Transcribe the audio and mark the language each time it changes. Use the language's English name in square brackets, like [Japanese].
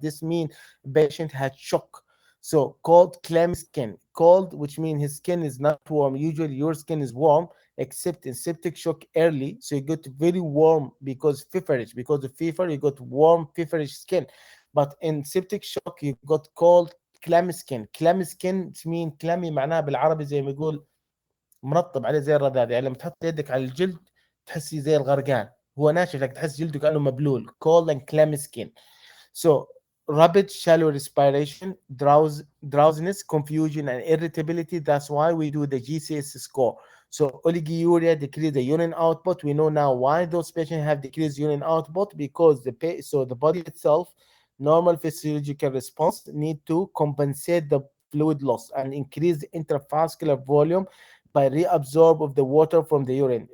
[English] This means patient had shock. So cold clam skin, cold, which means his skin is not warm. Usually your skin is warm, except in septic shock early. So you got very warm because feverish, because of fever, you got warm feverish skin. But in septic shock you got cold clam skin. [Arabic] كلام سكين مين كلامي معناها بالعربي زي ما يقول مرطب عليه زي الرذاذ، يعني لما تحط يدك على الجلد تحسي زي الغرقان، هو ناشف لك تحس جلده كأنه مبلول. [English] cold and clammy skin. So rapid shallow respiration, drowsiness, confusion, and irritability. That's why we do the GCS score. So oliguria decrease the urine output. We know now why those patients have decreased urine output, because so the body itself, normal physiological response, need to compensate the fluid loss and increase the intravascular volume by reabsorb of the water from the urine.